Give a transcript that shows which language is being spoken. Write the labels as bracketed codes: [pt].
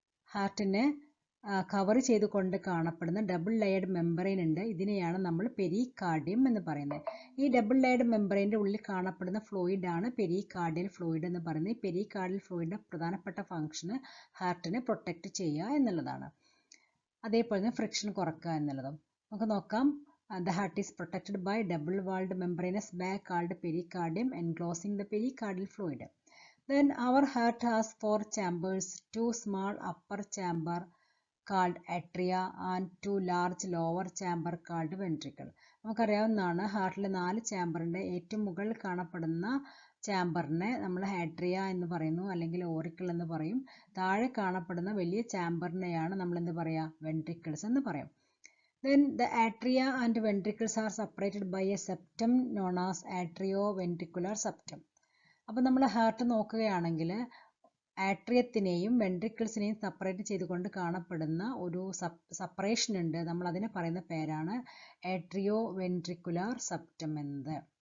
[ml] ഹാർട്ടിന് കവർ ചെയ്തുകൊണ്ട് കാണപ്പെടുന്ന ഡബിൾ ലെയർഡ് മെമ്പറൈൻ ഉണ്ട്. ഇതിനെയാണ് നമ്മൾ പെരികാർഡിയം എന്ന് പറയുന്നത്. ഈ ഡബിൾ ലെയർഡ് മെമ്പറൈൻ്റെ ഉള്ളിൽ കാണപ്പെടുന്ന ഫ്ലൂയിഡ് ആണ് പെരികാർഡിയൽ ഫ്ലൂയിഡ് എന്ന് പറയുന്നത്. ഈ പെരികാർഡിയൽ ഫ്ലൂയിഡിൻ്റെ പ്രധാനപ്പെട്ട ഫംഗ്ഷന് ഹാർട്ടിനെ പ്രൊട്ടക്റ്റ് ചെയ്യുക എന്നുള്ളതാണ്. അതേപോലെ തന്നെ ഫ്രിക്ഷൻ കുറക്കുക എന്നുള്ളതും. നമുക്ക് നോക്കാം. [en] The heart is protected by double-walled membranous bag called pericardium enclosing the pericardial fluid. Then our heart has 4 chambers, 2 small upper chamber called atria and 2 large lower chamber called ventricle. [ml] നമുക്കറിയാവുന്നതാണ് ഹാർട്ടിൽ 4 ചാമ്പറിൻ്റെ ഏറ്റവും മുകളിൽ കാണപ്പെടുന്ന ചാമ്പറിനെ നമ്മൾ atria എന്ന് പറയുന്നു, അല്ലെങ്കിൽ auricle എന്ന് പറയും. താഴെ കാണപ്പെടുന്ന വലിയ ചാമ്പറിനെയാണ് നമ്മൾ എന്ത് പറയുക? വെൻട്രിക്കിൾസ് എന്ന് പറയും. [en] Then the atria and ventricles are separated by a septum known as atrioventricular septum. [ml] അപ്പോൾ നമ്മൾ ഹാർട്ട് നോക്കുകയാണെങ്കിൽ ആട്രിയത്തിനെയും വെൻട്രിക്കിൾസിനെയും സെപ്പറേറ്റ് ചെയ്തുകൊണ്ട് കാണപ്പെടുന്ന ഒരു സെപ്പറേഷൻ ഉണ്ട്. നമ്മൾ അതിനെ പറയുന്ന പേരാണ് ആട്രിയോവെൻട്രിക്കുലാർ സെപ്റ്റം എന്നത്.